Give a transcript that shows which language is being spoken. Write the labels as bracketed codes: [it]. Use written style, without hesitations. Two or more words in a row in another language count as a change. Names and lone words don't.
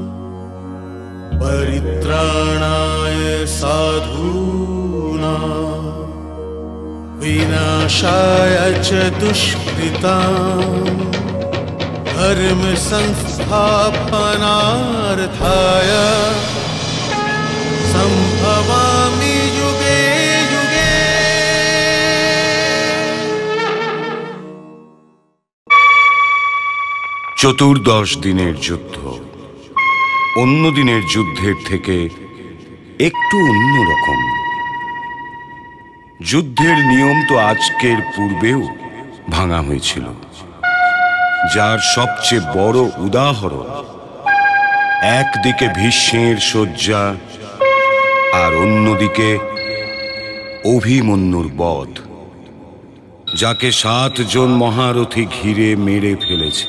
[sa] परित्राणाय साधूनां विनाशाय च दुष्कृतां धर्म संस्थापनार्थाय संभवामि युगे युगे। [bn] চতুর্দশ দিনের যুদ্ধ অন্য দিনের যুদ্ধের থেকে একটু অন্যরকম। যুদ্ধের নিয়ম তো আজকের পূর্বেও ভাঙা হয়েছিল, যার সবচেয়ে বড় উদাহরণ একদিকে ভীষ্মের শয্যা আর অন্যদিকে অভিমন্যুর বধ, যাকে 7 জন মহারথী ঘিরে মেরে ফেলেছে।